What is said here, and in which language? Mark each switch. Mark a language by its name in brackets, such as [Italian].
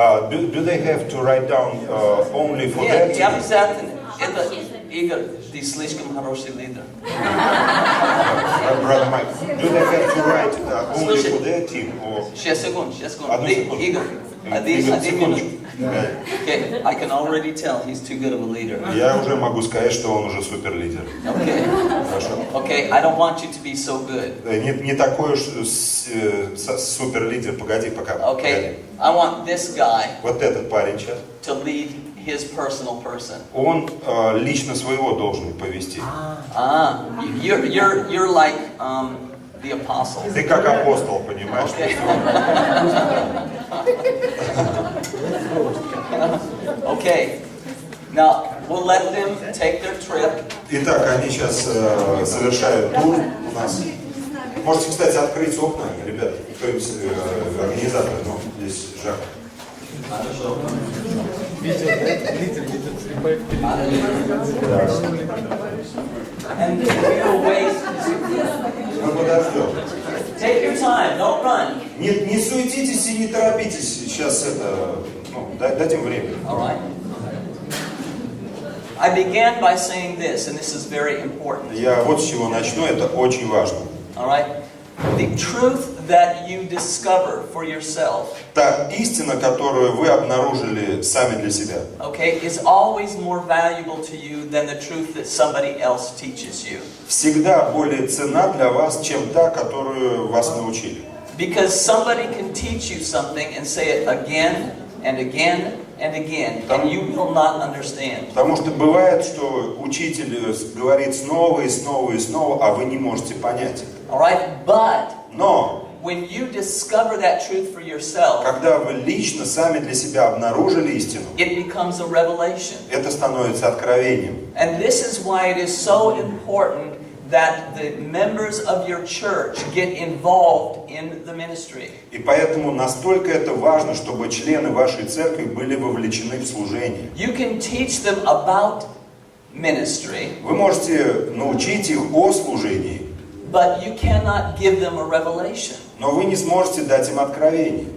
[English] Do they have to write down only for [Russian] Нет, [English] that [Russian] не [English] team? [Russian] обязательно. Это, Игорь, ты слишком хороший лидер. [English] Brother Mike, do they have to write only for their team? Or... [Russian] Сейчас, секунду. Одну секунду. Игорь, Игорь, один минут. секундочку. [English] Okay, I can already tell he's too good of a leader. [Russian] Я уже могу сказать, что он уже суперлидер. [English] Okay. [Russian] Хорошо. [English] Okay, I don't want you to be so good. [Russian] Не такой уж суперлидер. Погоди, пока. [English] Okay, I want this guy [Russian] Вот этот парень сейчас. [English] to lead his personal person. [Russian] Он лично своего должен повести. [English] You're like the apostle. [Russian] Ты как апостол, понимаешь? [English] Okay. Okay. Now we'll let them take their trip. [Russian] Итак, они сейчас совершают тур у нас. Можете, кстати, открыть окна, ребята, кто-нибудь организатор, ну, здесь жарко. [English] And we'll wait. [Russian] Мы подождем. [English] Take your time, don't run. [Russian] Не суетитесь и не торопитесь. Сейчас это, ну, дадим время. [English] All right. I began by saying this, and this is very important. [Russian] Я вот с чего начну, это очень важно. [English] All right. The truth that you discover for yourself, [Russian] Та истина, которую вы обнаружили сами для себя, [English] okay, is always more valuable to you than the truth that somebody else teaches you. [Russian] всегда более ценна для вас, чем та, которую вас научили. [English] Because somebody can teach you something and say it again and again and again, and you will not understand. [Russian] Потому что бывает, что учитель говорит снова и снова и снова, а вы не можете понять. [English] All right, but [Russian] Но [English] when you discover that truth for yourself, [Russian] когда вы лично сами для себя обнаружили истину, [English] it becomes a revelation. [Russian] это становится откровением. [English] And this is why it is so important that the members of your church get involved in the ministry. [Russian] И поэтому настолько это важно, чтобы члены вашей церкви были вовлечены в служение. [English] You can teach them about ministry, [Russian] Вы можете научить их о служении, [English] but you cannot give them a revelation. [Russian] но вы не сможете дать им откровение.